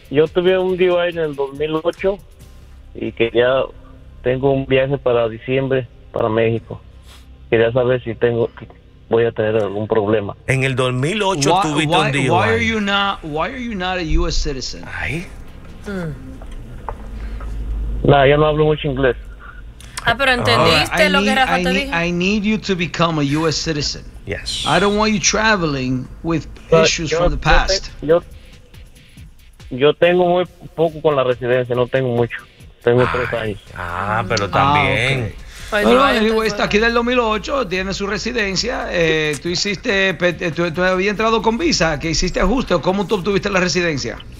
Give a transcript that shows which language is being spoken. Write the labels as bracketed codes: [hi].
[es] Yo tuve un DUI en el 2008 y que ya tengo un viaje para diciembre para México. Quería saber si tengo... voy a tener algún problema. En el 2008 tuviste un DUI. [en] Why are you not a US citizen? Ay. [es] Nah, ya no hablo mucho inglés. Ah, pero entendiste lo que Rafa te dijo. [en] I need you to become a US citizen. Yes. I don't want you traveling with issues from the past. [es] Yo tengo muy poco con la residencia, no tengo mucho. Tengo 3 años. Ah, pero también. Ah, okay. Bueno, anyway, está aquí del 2008, tiene su residencia. ¿Tú hiciste, tú habías entrado con visa, que hiciste ajuste o cómo tú obtuviste la residencia?